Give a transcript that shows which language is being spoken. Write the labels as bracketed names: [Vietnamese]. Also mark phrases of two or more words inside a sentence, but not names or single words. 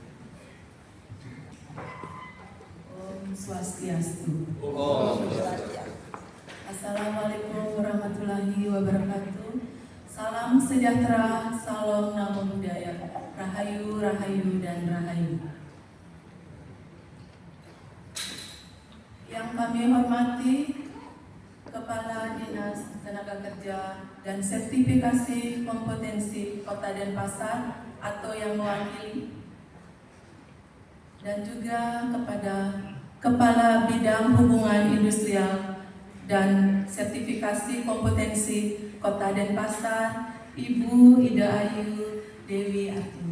[Indonesian] Om Swastiastu. [Arabic] السلام عليكم ورحمة الله وبركاته. [Indonesian] Salam sejahtera, salam [Pali] namo buddhaya, [Indonesian] rahayu, rahayu, dan rahayu. Yang kami hormati Kepala Dinas Tenaga Kerja dan Sertifikasi Kompetensi Kota Denpasar atau yang mewakili, dan juga kepada Kepala Bidang Hubungan Industrial dan Sertifikasi Kompetensi Kota Denpasar, Ibu Ida Ayu Dewi Artini.